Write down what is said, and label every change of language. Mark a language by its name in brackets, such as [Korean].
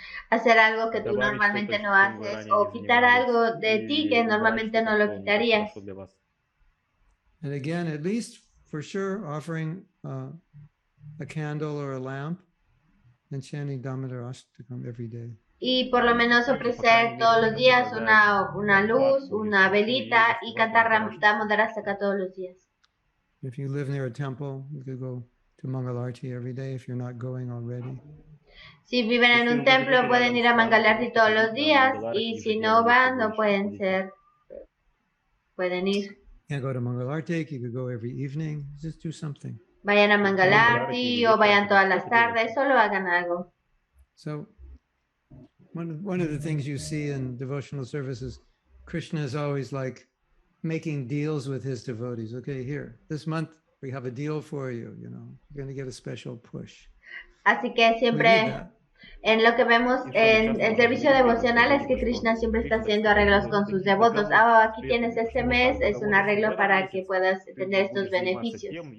[Spanish] Hacer algo que tú normalmente no haces o quitar algo de ti que normalmente no lo quitarías. [English] And again, at least for sure, offering a candle or a lamp and chanting Damodar Ashtakam every day. [Spanish] Y por lo menos ofrecer todos los días una luz, una velita y cantar Damodar Ashtakam todos los días. [English] If you live near a temple, you could go to Mangalarti every day if you're not going already. [Spanish] Si viven en un templo pueden ir a Mangalarti todos los días y si no van no pueden ir. [English] You can't go to Mangalarti, you could go every evening, just do something. [Spanish] Vayan a Mangalarti o vayan todas las tardes, solo hagan algo. [English] So one of the things you see in devotional services, Krishna is always like making deals with his devotees. Okay, here, this month we have a deal for you, you know, you're going to get a special push. [Spanish] Así que siempre en lo que vemos en el servicio devocional es que Krishna siempre está haciendo arreglos con sus devotos. Aquí tienes este mes, es un arreglo para que puedas tener estos beneficios.